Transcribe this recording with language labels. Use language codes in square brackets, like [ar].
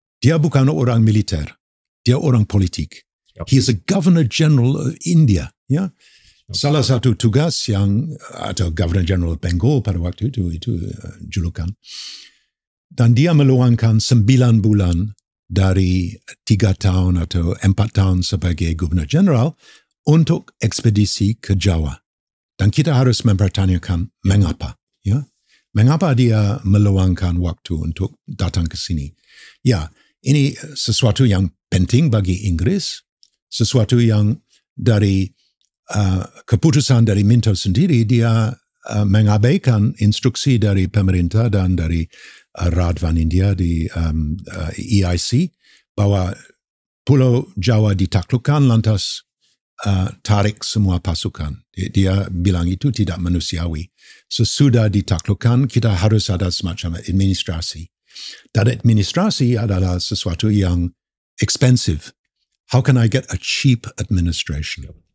[id] Dia bukan orang militer, dia orang politik. [en] He is a Governor General of India. [id] Ya? Salah satu tugas atau Governor General Bengal pada waktu itu julukan. Dan dia meluangkan 9 bulan dari 3 tahun atau 4 tahun sebagai Governor General untuk ekspedisi ke Jawa. Dan kita harus mempertanyakan mengapa. Ya? Mengapa dia meluangkan waktu untuk datang ke sini? Ya, ini sesuatu yang penting bagi Inggris, sesuatu yang dari keputusan dari Minto sendiri, dia mengabaikan instruksi dari pemerintah dan dari Radvan India di EIC, bahwa Pulau Jawa ditaklukkan lantas tarik semua pasukan. Dia bilang itu tidak manusiawi. Sesudah ditaklukkan, kita harus ada semacam administrasi. Dan administrasi adalah sesuatu yang expensive. [en] How can I get a cheap administration?